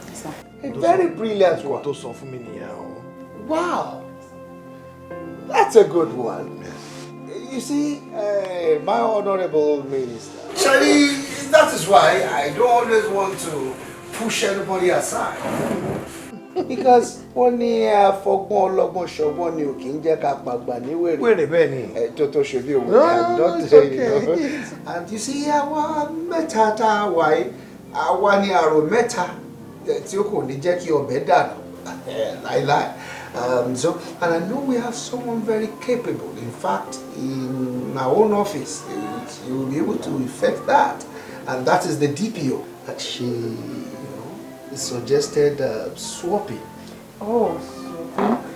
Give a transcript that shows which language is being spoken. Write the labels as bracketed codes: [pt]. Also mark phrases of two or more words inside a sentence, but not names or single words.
[en] A very brilliant one. Wow. That's a good one. You see, my honorable minister, Charlie, that is why I don't always want to push anybody aside. Because only [yo] fogbon logbon shogbon ni o ki nje ka pagba ni were. Were beni. Toto shobi o. [en] No, it's okay. And you see, [yo] our meta ta wai, our ni aro meta tí ó kò ní jẹ́ kí ọbẹ̀ dànù. Láíláí. [en] So, and I know we have someone very capable. In fact, in my own office, you will be able to effect that. And that is the DPO. That she, suggested swapping. Oh, swapping?